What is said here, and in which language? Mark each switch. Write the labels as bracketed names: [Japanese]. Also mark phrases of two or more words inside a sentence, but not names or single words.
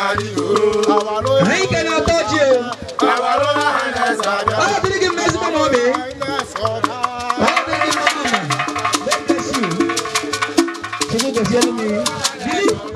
[Igbo] Anyị ka na-atọ ọjị o. Ọ dịrị gị mma, ezigbo mma ọ dị. Ọ dịrị gị mma, mma. [English] God bless you. [Igbo] Chukwu gozie unu mmiri. Bili.